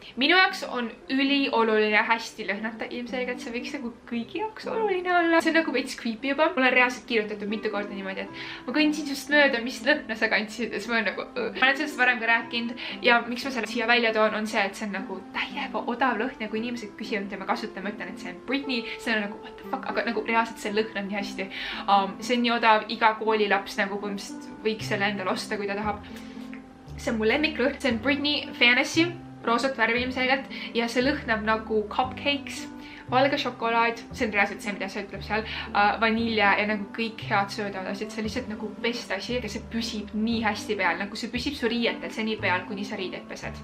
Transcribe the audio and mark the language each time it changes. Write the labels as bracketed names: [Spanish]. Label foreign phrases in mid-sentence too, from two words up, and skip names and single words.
[Estonian] Minu jaoks on ülioluline hästi lõhnata. Ilmselgelt see võiks nagu kõigi jaoks oluline olla. See on nagu veits creepy juba. Mul on reaalselt kirjutatud mitu korda niimoodi, et ma kõndsin just mööda, mis lõhna sa kandsid. Ja siis ma olen nagu Ma olen sellest varem ka rääkinud ja miks ma selle siia välja toon, on see, et see on nagu täiega odav lõhn ja kui inimesed küsivad, mida ma kasutan, ma ütlen, et see on Britney. See on nagu [English] what the fuck, [Estonian] aga nagu reaalselt see lõhn on nii hästi. See on nii odav, iga koolilaps nagu põhimõtteliselt võiks selle endale osta, kui ta tahab. See on mu lemmiklõhn, see on Britney Fantasy, roosat värvi ilmselgelt ja see lõhnab nagu cupcakes, valge šokolaad, see on reaalselt see, mida see ütleb seal, vanilja ja nagu kõik head söödavad asjad, see on lihtsalt nagu best asi ja see püsib nii hästi peal, nagu see püsib su riietel, see nii peal, kuni sa riided pesed.